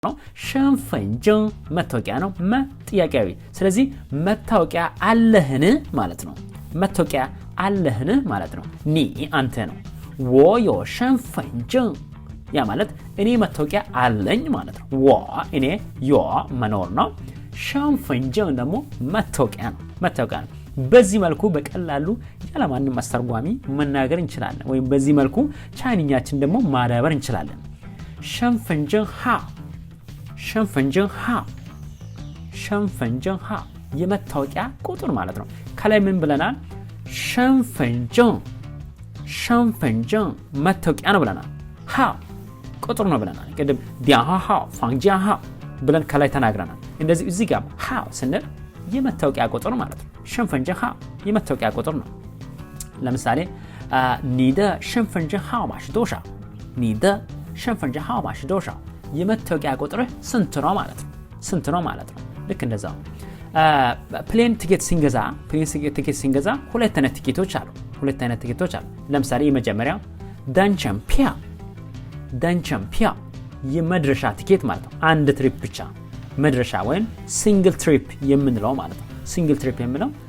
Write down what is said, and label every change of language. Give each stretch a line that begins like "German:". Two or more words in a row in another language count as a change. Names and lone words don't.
Amharic: ነው ሸንፈንጀን መታወቂያ ነው ጥያቄያዊ ስለዚህ መታወቂያ አለህን ማለት ነው መታወቂያ አለህን ማለት ነው ኒ አንተ ነው
Chinese: 我有身份证
Amharic: ያ ማለት እኔ መታወቂያ አለኝ ማለት ነው 我እኔ ዮ መኖር ነው 身份证 ደግሞ መታወቂያ ነው በዚህ መልኩ በቀላሉ ያለማንም አስተርጓሚ መናገር እንችላለን ወይም በዚህ መልኩ ቻይንኛችን ደግሞ ማዳበር እንችላለን
Chinese: 身份证号 身份证
Amharic: 号 የመታወቂያ ቁጥር ማለት ነው ከላይ ምን ብለናል 身份证 መታወቂያ ነው ብለናል ሀ ቁጥር ነው ብለናል ቅድም
Chinese: 电话号房间
Amharic: 号 ብለን ከላይ ተናግረናል እንደዚህ እዚህ ጋር ሀ ስንል የመታወቂያ ቁጥር ማለት ነው
Chinese: 身份证号
Amharic: የመታወቂያ ቁጥር ነው ለምሳሌ
Chinese: 你的身份证号码是多少 你的身份证号码是多少
Amharic: የመታወቂያ ቁጥር ስንት ነው ማለት ነው ልክ እንደዛው
English: plane ticket
Amharic: ሲንገዛ ሁለት አይነት ቲኬቶች አሉ ለምሳሌ የመጀመሪያው ዳንቸምፒያ የመድረሻ ቲኬት ማለት ነው አንድ ትሪፕ ብቻ መድረሻ ወይም
English: single trip
Amharic: የምንለው ማለት ነው
English: single trip
Amharic: የምንለው